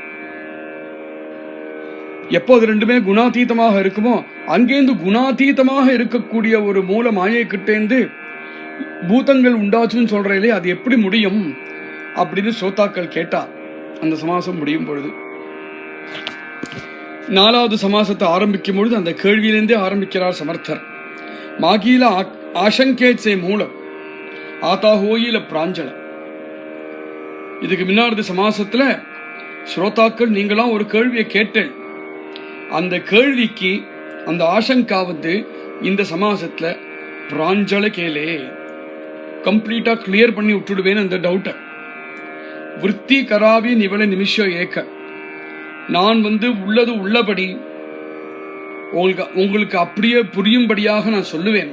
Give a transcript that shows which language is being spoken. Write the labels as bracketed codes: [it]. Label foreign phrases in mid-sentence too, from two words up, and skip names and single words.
[ta] எப்போ அது ரெண்டுமே குணாதீதமாக இருக்குமோ, அங்கேந்து குணாதீதமாக இருக்கக்கூடிய ஒரு மூல மாயை கிட்டேந்து பூதங்கள் உண்டாச்சுன்னு சொல்றேன், அது எப்படி முடியும் அப்படின்னு சோதாக்கள் கேட்டா அந்த சமாசம் முடியும் பொழுது 4வது சமாசத்தை ஆரம்பிக்கும் பொழுது அந்த கேள்வியிலிருந்தே ஆரம்பிக்கிறார் சமர்த்தர். [mr] मागील आशंकेचे मूळ आता होईल प्रांजळ. [ta] இதுக்கு முன்னாடி சமாசத்துல ஸ்ரோதாக்கள் நீங்களாம் ஒரு கேள்வியை கேட்டேன். அந்த கேள்விக்கு அந்த ஆசங்கா இந்த சமாசத்துல [mr] प्रांजळ केले [en] completely clear [ta] பண்ணி விட்டுடுவேன் அந்த டவுட்டை. [mr] वृत्ती करावी निवळ निमिष एक, [ta] நான் உள்ளது உள்ளபடி உங்களுக்கு அப்படியே புரியும்படியாக நான் சொல்லுவேன்.